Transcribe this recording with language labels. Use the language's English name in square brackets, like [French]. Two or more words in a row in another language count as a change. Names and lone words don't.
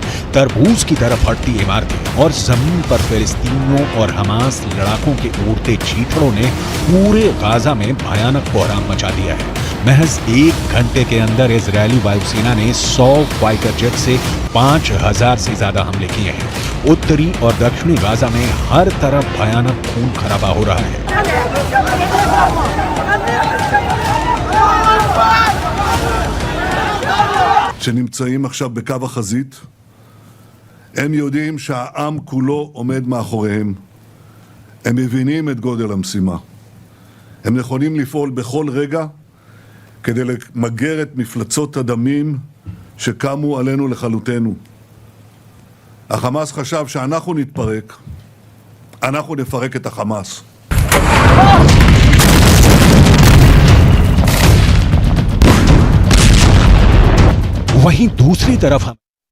[Hindi] तरबूज की तरफ फटती इमारतें और जमीन पर फिलिस्तीनियों और हमास लड़ाकों के उड़ते चीथड़ों ने पूरे गाजा में भयानक कोहराम मचा दिया है। महज 1 घंटे के अंदर इजरायली वायुसेना ने 100 [English] fighter jet [Hindi] से 5000 से ज्यादा हमले किए हैं। उत्तरी और दक्षिणी गाजा में हर तरफ भयानक खून खराबा हो रहा है। [Hebrew] שנמצאים עכשיו בקו החזית, הם יודעים שהעם כולו עומד מאחוריהם. הם מבינים את גודל המשימה. הם נכונים לפעול בכל רגע כדי למגר את מפלצות הדמים שקמו עלינו לכלותנו. החמאס חשב שאנחנו נתפרק, אנחנו נפרק את החמאס. [Hindi] वहीं दूसरी तरफ